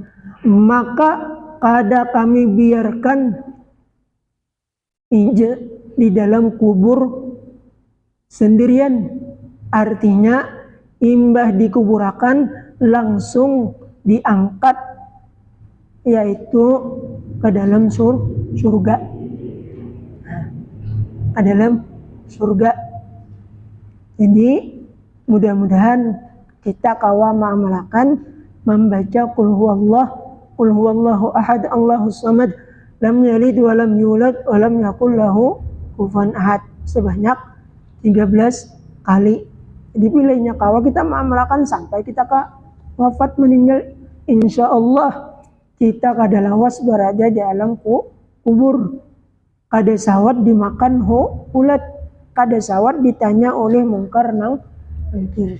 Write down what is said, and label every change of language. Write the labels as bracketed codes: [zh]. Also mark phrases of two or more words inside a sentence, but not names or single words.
[bjn] Maka kada kami biarkan di dalam kubur sendirian, artinya imbah dikuburakan langsung diangkat, yaitu ke dalam surga, ke dalam surga. Jadi mudah-mudahan kita kawa mengamalkan membaca [ar] قل هو الله أحد الله الصمد لم يلد ولم يولد ولم يكن له كفوا أحد [bjn] sebanyak 13 kali. Jadi pilihnya kawa kita mengamalkan sampai kita wafat meninggal, [ar] إن شاء الله [bjn] kita kada lawas berada di alam kubur, kada sawat dimakan ulat, kada sawat ditanya oleh mungkar nangkir.